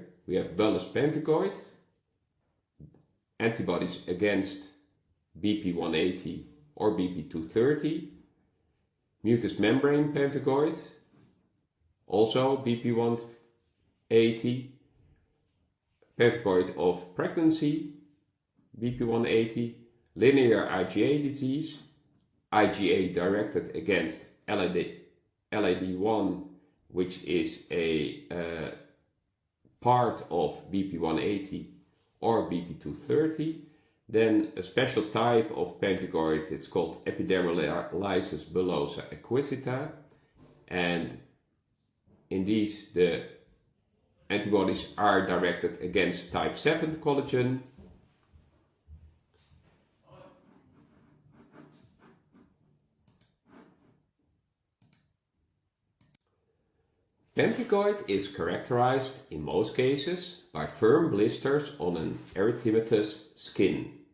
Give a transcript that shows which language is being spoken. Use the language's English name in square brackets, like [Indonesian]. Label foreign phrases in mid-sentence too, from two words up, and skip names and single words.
[English] We have bullous pemphigoid, antibodies against BP180 or BP230, mucous membrane pemphigoid, also BP180 BP-180, pemphigoid of pregnancy, BP-180, linear IgA disease, IgA directed against LAD1, which is a part of BP-180 or BP-230. Then a special type of pemphigoid, it's called epidermolysis bullosa acquisita, and in these the antibodies are directed against type 7 collagen. Pemphigoid is characterized in most cases by firm blisters on an erythematous skin.